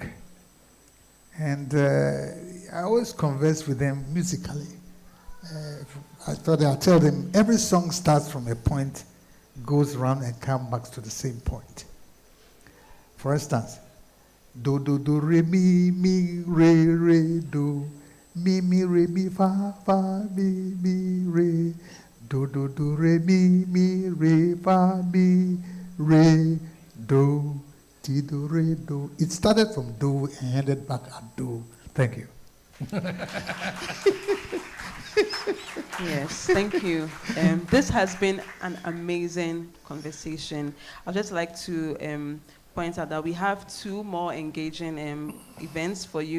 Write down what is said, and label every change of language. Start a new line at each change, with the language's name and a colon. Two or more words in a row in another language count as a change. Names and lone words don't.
English: And I always converse with them musically. I tell them every song starts from a point, goes around and comes back to the same point. For instance, do do do re mi re do, mi re fa mi re, do do do re mi fa mi re do, ti do re do. It started from do and ended back at do. Thank you. Yes, thank you. This has been an amazing conversation. I'd just like to point out that we have two more engaging events for you.